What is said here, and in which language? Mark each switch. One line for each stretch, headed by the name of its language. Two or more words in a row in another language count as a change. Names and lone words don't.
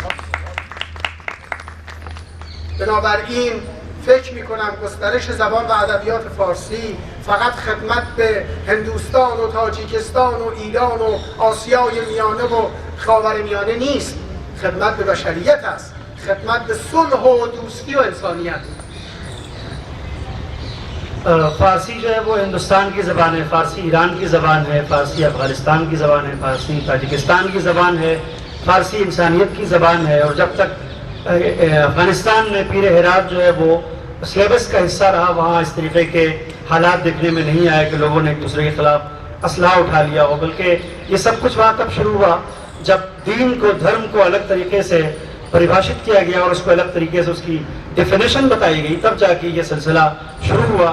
Persian: بنابراین فکر می‌کنم گسترش زبان و ادبیات فارسی فقط خدمت به هندوستان و تاجیکستان و ایران و آسیای میانه و خاورمیانه نیست، خدمت به بشریت است، خدمت به صلح و دوستی و انسانیت.
Hindi: फ़ारसी जो है वो हिंदुस्तान की ज़बान है, फ़ारसी ईरान की ज़बान है, फ़ारसी अफ़गानिस्तान की ज़बान है, फ़ारसी ताजिकिस्तान की ज़बान है, फ़ारसी इंसानियत की ज़बान है। और जब तक अफ़गानिस्तान में पीर हेरात जो है वो सिलेबस का हिस्सा रहा, वहाँ इस तरीके के हालात देखने में नहीं आए कि लोगों ने एक दूसरे के ख़िलाफ़ असलाह उठा लिया हो, बल्कि ये सब कुछ वहाँ तब शुरू हुआ जब दीन को, धर्म को अलग तरीके से परिभाषित किया गया और उसको अलग तरीके से उसकी डेफिनेशन बताई गई, तब जाके ये सिलसिला शुरू हुआ।